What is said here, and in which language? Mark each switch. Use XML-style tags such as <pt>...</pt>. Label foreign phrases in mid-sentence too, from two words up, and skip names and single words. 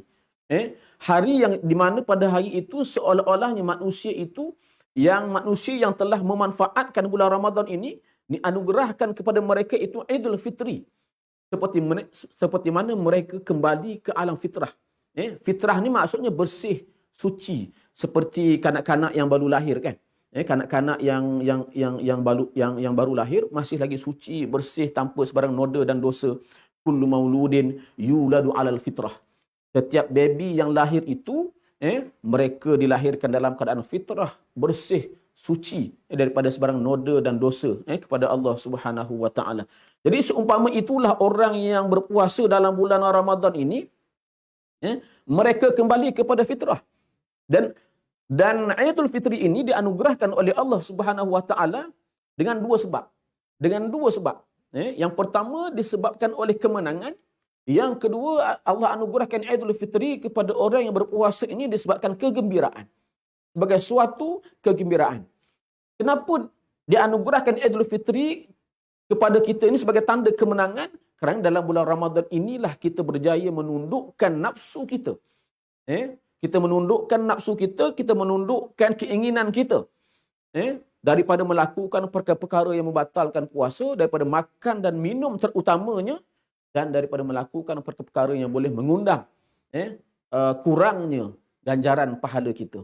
<ms>Hari yang di mana pada hari itu seolah-olahnya manusia yang telah memanfaatkan bulan Ramadan ini dianugerahkan kepada mereka itu Idul Fitri. Seperti mana mereka kembali ke alam fitrah. Fitrah ni maksudnya bersih, suci, seperti kanak-kanak yang baru lahir kan. Kanak-kanak yang baru lahir masih lagi suci, bersih, tanpa sebarang noda dan dosa.</ms> <ar>كل مولود يولد على الفطرة.</ar> <ms>Setiap baby yang lahir itu mereka dilahirkan dalam keadaan fitrah, bersih, suci daripada sebarang noda dan dosa kepada Allah</ms> <ar>سبحانه وتعالى.</ar> <ms>Jadi seumpama itulah orang yang berpuasa dalam bulan Ramadan ini, mereka kembali kepada fitrah. Dan Idul Fitri ini dianugerahkan oleh Allah</ms> <ar>سبحانه وتعالى</ar> <ms>dengan dua sebab. Yang pertama disebabkan oleh kemenangan. Yang kedua, Allah anugerahkan Idul Fitri kepada orang yang berpuasa ini disebabkan kegembiraan. Sebagai suatu kegembiraan. Kenapa dianugerahkan Idul Fitri kepada kita ini sebagai tanda kemenangan? Kerana dalam bulan Ramadan inilah kita berjaya menundukkan nafsu kita. Kita menundukkan nafsu kita, kita menundukkan keinginan kita. Daripada melakukan perkara-perkara yang membatalkan puasa, daripada makan dan minum terutamanya, dan daripada melakukan perkara-perkara yang boleh mengundang kurangnya ganjaran pahala kita.</ms>